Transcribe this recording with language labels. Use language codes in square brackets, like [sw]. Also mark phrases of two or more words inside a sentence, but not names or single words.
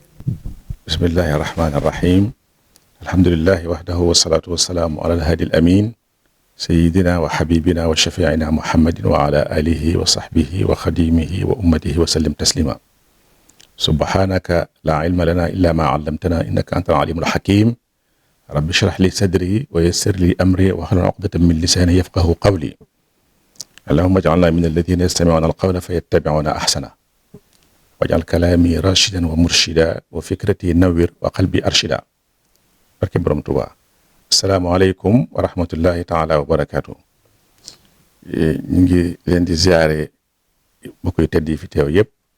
[ar] بسم الله الرحمن الرحيم الحمد لله وحده والصلاة والسلام على الهادي الأمين سيدنا و حبيبنا و شفيعنا محمد و على آله و صحبه و خادمه و أمته و سلم تسليما سبحانك لا علم لنا إلا ما علمتنا إنك أنت العليم الحكيم ربي اشرح لي صدري و يسر لي أمري و احلل عقدة من لساني يفقهوا قولي اللهم اجعلنا من الذين يستمعون القول فيتبعون أحسن و اجعل كلامي رشيدا و مرشدا و فكرتي نور و قلبي أرشد [wo] barke borom Tuuba [ar] السلام عليكم ورحمة الله تعالى وبركاته [wo] ñu ngi leen di ziare bu koy tedd yi fi teew yëpp